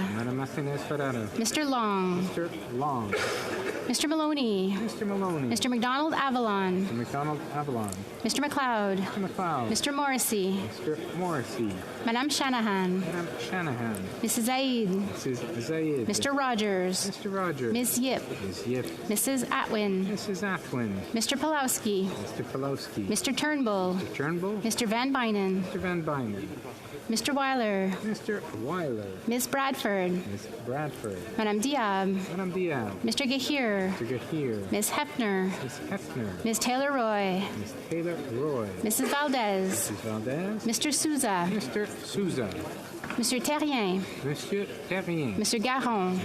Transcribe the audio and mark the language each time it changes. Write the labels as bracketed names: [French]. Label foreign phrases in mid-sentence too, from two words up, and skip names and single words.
[English] Madame Martinez Ferrara. Mr. Long. Mr. Long. Mr. Maloney. Mr. Maloney. Mr. McDonald Avalon. Mr. McDonald Avalon. Mr. McLeod. Mr. McLeod. Mr. Morrissey. Mr. Morrissey. Madame Shanahan. Madame Shanahan. Mrs. Zaid. Mrs. Zaid. Mr. Rogers. Mr. Rogers. Ms. Yip. Ms. Yip. Mrs. Atwin. Mrs. Atwin. Mr. Pulowski. Mr. Pulowski. Mr. Turnbull. Mr. Turnbull. Mr. Van Bynen. Mr. Van Bynen. Mr. Weiler. Mr. Weiler. Miss Bradford. Miss Bradford. Madame Diab. Madame Diab. Mr. Gahir. Mr. Gahir. Miss Hefner. Miss Hefner. Miss Taylor Roy. Miss Taylor Roy. Mrs. Valdez. Mrs. Valdez. Mr. Souza. Mr. Souza. Monsieur Terrien. Monsieur Terrien. Monsieur Garon.